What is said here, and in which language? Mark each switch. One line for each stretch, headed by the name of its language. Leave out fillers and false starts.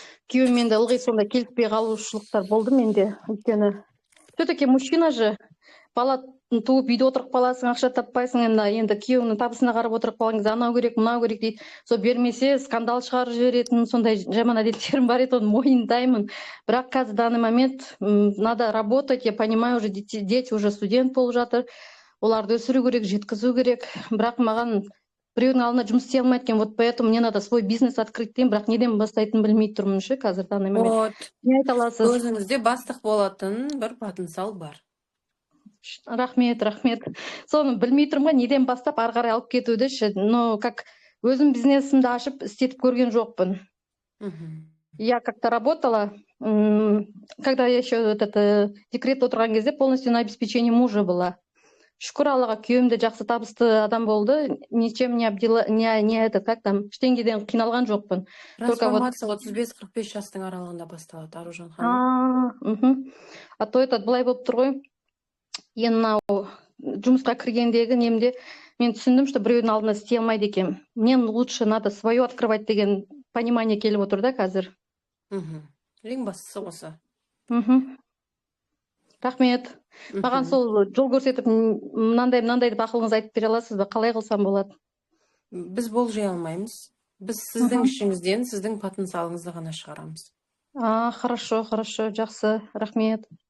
Kazakh: Күйеуіммен де ылғи сонда келіспей қалушылықтар болды менде. Өйткені
Russian: все-таки мужчина же,
Kazakh: бала туып үйде отырып қаласың, ақша таппайсың, енді күйеуінің табысына қарап отырып қалған кезде анау керек, мынау керек дейді. Сол бермесе скандал шығарып жіберетін, сондай жаман әдеттерім бар еді, оны мойындаймын. Бірақ қазір
Russian: в данный момент надо работать, я понимаю, уже дети уже
Kazakh: студент болып жатыр, оларды өсіру керек, жеткізу керек. Бірақ маған біреудің алдында жұмыс істей алмайды екен,
Russian: вот поэтому мне надо свой бизнес открыть
Kazakh: деймін, бірақ неден бастайтынын білмей тұрмын ше қазір
Russian: в данный момент.
Kazakh: Не айта аласыз? Өзіңізде бастық болатын бір потенциал бар. Рахмет. Соны білмей тұрмын, неден бастап ары қарай алып кетуді ше.
Russian: Но как
Kazakh: өзім бизнесімді ашып істетіп көрген жоқпын.
Russian: Я как-то работала, когда я еще
Kazakh: декретте отырған кезде
Russian: полностью на обеспечении мужа была.
Kazakh: Шүкір Аллаға, күйеуім де жақсы табысты адам болды.
Russian: Ничем не обдела, как там,
Kazakh: ештеңеден қиналған жоқпын. Трансформация 35-45 жастың аралығында басталады, Аружан ханым. А то былай болып тұр ғой. Енді мынау жұмысқа кіргендегі немде мен түсіндім, что біреудің алдында істей алмайды екен. Мен
Russian: лучше надо свое открывать
Kazakh: деген понимание келіп отыр да қазір. Ең бастысы осы. Рахмет. Маған сол жол көрсетіп, мынандай деп ақылыңыз айтып бере аласыз ба? Қалай қылсам болады? Біз болжай алмаймыз. Біз сіздің ішіңізден, сіздің потенциалыңызды ғана шығарамыз.
Russian: Хорошо,
Kazakh: жақсы. Рахмет.